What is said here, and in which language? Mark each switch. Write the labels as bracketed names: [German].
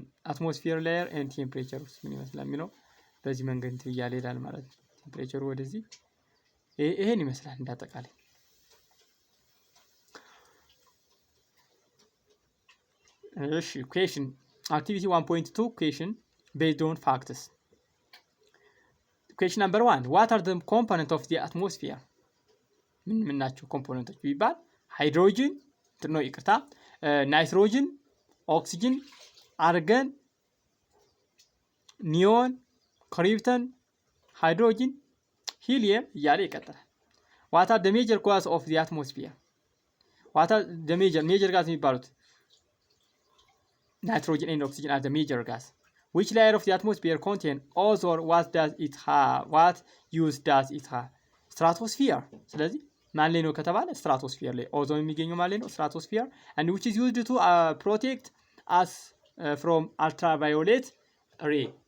[Amharic] አትሞስፊየር ላየር ኤንድ ቴምፕሬቸሩ ምን ይመስላል የሚለው በዚህ መንገድ እንትን እያለ ይሄዳል ማለት ነው። ቴምፕሬቸሩ ወደዚህ ይሄን ይመስላል እንዳጠቃላይ። እሺ ኩዌሽን አክቲቪቲ 1.2 ኩዌሽን [English] based on facts. Question number 1. What are the components of the atmosphere? [Amharic] ምን ናቸው ኮምፖነንቶች ቢባል ሃይድሮጅን ነው ይቅርታ፣ ናይትሮጅን፣ ኦክሲጅን፣ አርገን፣ ኒዮን፣ ክሪፕተን፣ ሃይድሮጅን፣ ሂሊየም እያለ ይቀጥላል። [English] What are the major gases of the atmosphere? What are the major gases [Amharic] የሚባሉት [English] ናይትሮጅን and oxygen are the major gas. Which layer of the atmosphere contain ozone? What does it have? What use does it have? Stratosphere. [Amharic] ስለዚህ ማን ላይ ነው ከተባለ ስትራቶስፊየር ላይ ኦዞን የሚገኘው ማን ላይ ነው? [English] ስትራቶስፊየር and which is used to protect us from ultraviolet ray.